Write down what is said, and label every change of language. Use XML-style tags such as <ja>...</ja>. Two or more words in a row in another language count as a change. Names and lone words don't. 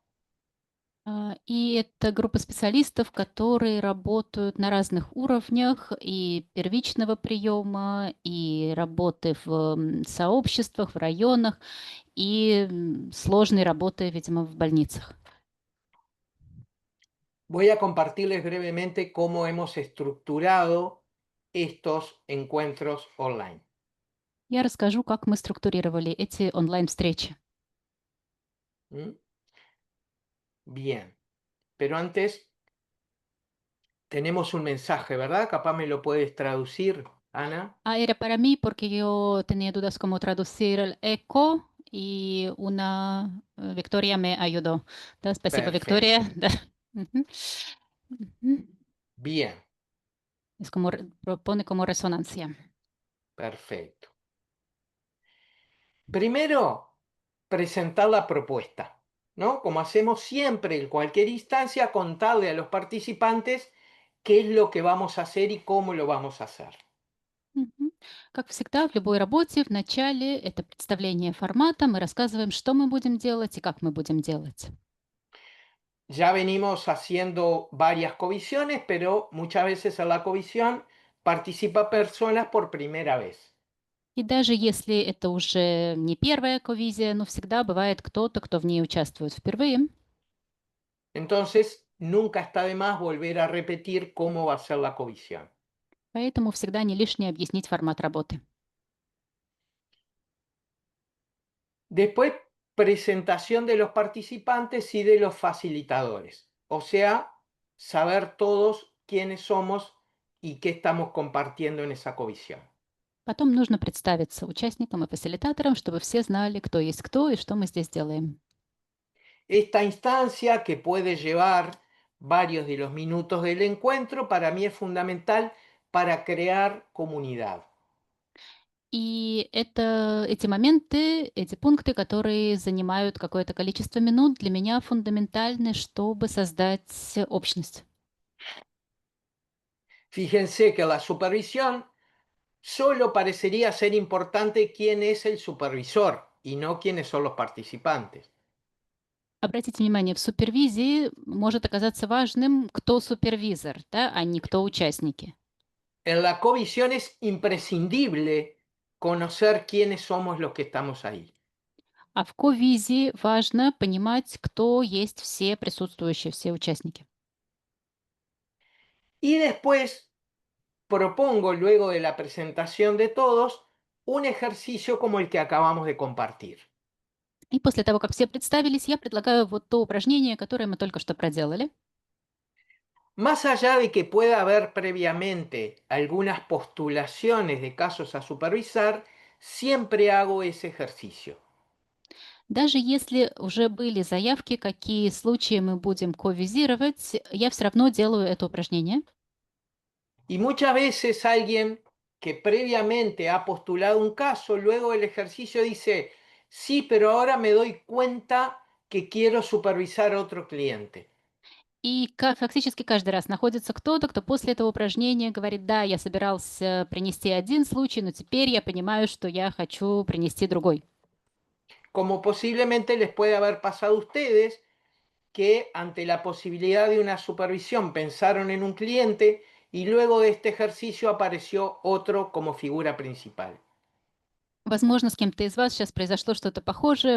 <ru>И это группа специалистов, которые работают на разных уровнях и первичного приема, и работы в сообществах, в районах, и сложной работы, видимо, в больницах.</ru> <es>Voy a compartirles brevemente cómo hemos estructurado estos encuentros online.</es> <ru>Я расскажу, как мы структурировали эти онлайн-встречи. ¿Mm?</ru> <es>Bien, pero antes tenemos un mensaje, ¿verdad? Capaz me lo puedes traducir, Ana. Era para mí porque yo tenía dudas cómo traducir el eco y una Victoria me ayudó.</es> <ru>Да, спасибо, Victoria.</ru> <es>Perfecto.</es> <ru>Да. Мгм. Мгм.</ru> <es>Bien, Es como propone como resonancia. perfecto. Primero, presentar la propuesta, ¿no? Como hacemos siempre en cualquier instancia, contarle a los participantes qué es lo que vamos a hacer y cómo lo vamos a hacer. Мгм.</es> <ru>Как всегда, в любой работе в начале это представление формата. Мы рассказываем, что мы будем делать и как мы будем делать.</ru> <es>Ya venimos haciendo varias covisiones, pero muchas veces en la covisión participa personas por primera vez.</es> <ru>И даже если это уже не первая ковизия, но всегда бывает кто-то, кто в ней участвует впервые.</ru> <es>Entonces, nunca está de más volver a repetir cómo va a ser la covisión.</es> <ru>Поэтому всегда не лишнее объяснить формат работы.</ru> <es>Después, presentación de los participantes y de los facilitadores. O sea, saber todos quiénes somos y qué estamos compartiendo en esa covisión.</es> <ru>Потом нужно представиться участникам и фасилитаторам, чтобы все знали, кто есть кто и что мы здесь делаем.</ru> <es>Esta instancia, que puede llevar varios de los minutos del encuentro, para mí es fundamental para crear comunidad.</es> <ru>И эти моменты, эти пункты, которые занимают какое-то количество минут, для меня фундаментальны, чтобы создать общность.</ru> <es>Fíjense que la supervisión solo parecería ser importante quién es el supervisor y no quiénes son los participantes.</es> <ru>Обратите внимание, в супервизии может оказаться важным, кто супервизор, да, а не кто участники.</ru> <es>En la covisión es imprescindible conocer quiénes somos los que estamos ahí.</es> <ru>А в ковизе важно понимать, кто есть все присутствующие, все участники.</ru> <es>Y después propongo, luego de la presentación de todos, un ejercicio como el que acabamos de compartir.</es> <ru>И после того, как все представились, я предлагаю вот то упражнение, которое мы только что проделали.</ru> <es>Más allá de que pueda haber previamente algunas postulaciones de casos a supervisar, siempre hago ese ejercicio.</es> <ru>Даже если уже были заявки, какие случаи мы будем ковизировать, я все равно делаю это упражнение.</ru> <es>Y muchas veces alguien que previamente ha postulado un caso, luego del ejercicio dice, sí, pero ahora me doy cuenta que quiero supervisar a otro cliente.</es> <ru>И фактически каждый раз находится кто-то, кто после этого упражнения говорит, да, я собирался принести один случай, но теперь я понимаю, что я хочу принести другой.</ru> <es>Como posiblemente les puede haber pasado a ustedes, que ante la posibilidad de una supervisión pensaron en un cliente y luego de este ejercicio apareció otro como figura principal.</es> <ru>Возможно, с кем-то из вас сейчас произошло что-то похожее.</ru>